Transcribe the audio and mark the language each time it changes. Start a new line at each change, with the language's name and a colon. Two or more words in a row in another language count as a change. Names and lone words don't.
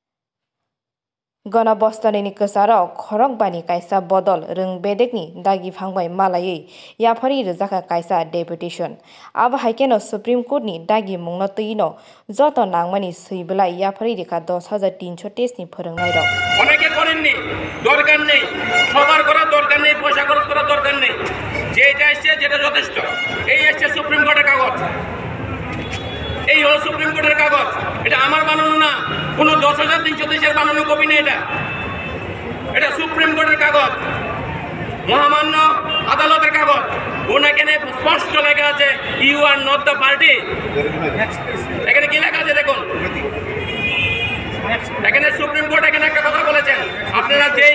Kok Borok: गणबस्थनि कसारो खरक बानि कायसा बदल रों बेदेकनि दागि फांबाय मालायै याफारि रजाका कायसा डेपुटेशन अब हाइकेनो सुप्रीम कोर्टनि दागि मुंनो तैनो जत नांमानि सैबला याफारि रेखा 10,330 नि फोरोंनाय रक
Bangla: অনেকে করেননি দরকার নেই সবার করা দরকার নেই পয়সা খরচ করা দরকার নেই যেটা এসছে যেটা যথেষ্ট এই এসছে সুপ্রিম কোর্টের কাগজ এই হলো সুপ্রিম কোর্টের কাগজ এটা আমার বানানো না কোনো 10,330 এর বানানো কপি নেই এটা সুপ্রিম কোর্টের কাগজ মহামান্য আদালতের কাগজ ওনাকে স্পষ্ট লেখা আছে
English: You are not the party
Bangla: এখানে কি লেখা আছে দেখুন এখানে সুপ্রিম কোর্ট এখানে একটা কথা বলেছেন আপনারা